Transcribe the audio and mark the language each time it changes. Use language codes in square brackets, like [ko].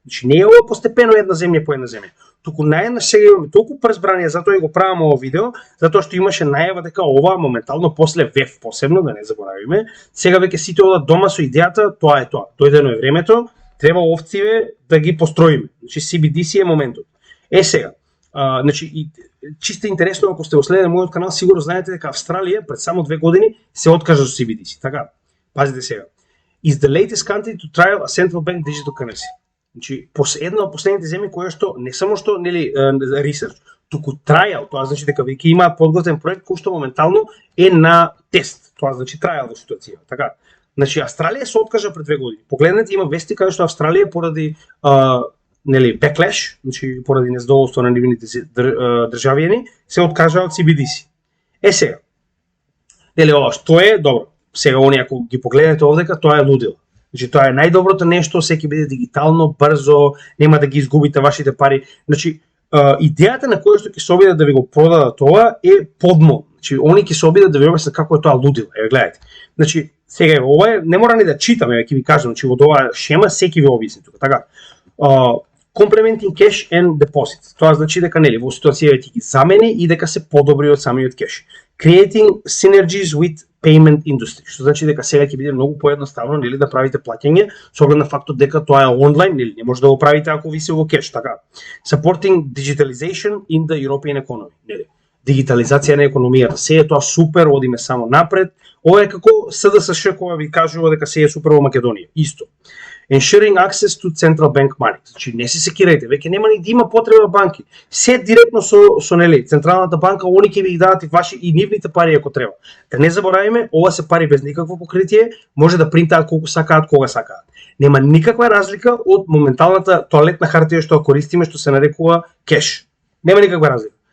[mk] Значи не е ова постепено една земја по една земја. Туку наеднаш сега имаме толку прзбрание, затоа и го правам ово видео, затоа што имаше најава дека ова моментално после ВЕФ посебно, да не заборавиме, сега веќе сите одат дома со идејата, тоа е тоа. Дојдено е времето, треба овциве да ги построиме. Значи CBDC е моментот. Сега, значи и чисто интересно ако сте го следеле мојот канал, сигурно знаете дека Австралија пред само 2 години се откажа со CBDC, така. Пазите сега. [en] Is the latest country to trial a central bank digital currency. [mk] Значи една од последните земји која што не само што нели ресерч, туку трајал, тоа значи дека веќе имаат подготвен проект кој што моментално е на тест. Тоа значи трајал во ситуација, така. Значи Австралија се откажа пред 2 години. Погледнете, има вести каде што Австралија поради нели backlash, значи поради незадоволство на нивните државјани, се откажа од CBDC. Сега. Нели ова што е добро. Сега они ако ги погледнете овдека, тоа е лудило. Значи тоа е најдоброто нешто, секи биде дигитално, брзо, нема да ги изгубите вашите пари. Значи идејата на која што ќе се обидат да ви го продадат тоа е подмол. Значи они ќе се обидат да ви објаснат како е тоа лудило. Гледате. Значи сега ова е, не мора ни да читаме, ќе ви кажам, значи во оваа шема секи ви објасни тука, така. [en] Complementing cash and deposits. [mk] Тоа значи дека нели во ситуација ќе ги замени и дека се подобри од самиот кеш. [en] Creating synergies with payment industry, [mk] што значи дека сега ќе биде многу поедноставно нели да правите плаќање со оглед на фактот дека тоа е онлайн, нели не може да го правите ако ви се во кеш, така. [en] Supporting digitalization in the European economy, нели. [mk] Дигитализација на економијата, се е тоа супер, одиме само напред. Ова е како СДСШ кога ви кажува дека се е супер во Македонија, исто. [en] Ensuring access to central bank money. [mk] Значи не се секирајте, веќе нема ни да има потреба банки. Се директно со нели централната банка, они ќе ви ги дадат и ваши и нивните пари ако треба. Да не забораваме, ова се пари без никакво покритие, може да принтаат колку сакаат, кога сакаат. Нема никаква разлика од моменталната тоалетна хартија што користиме, што се нарекува кеш. Нема никаква разлика.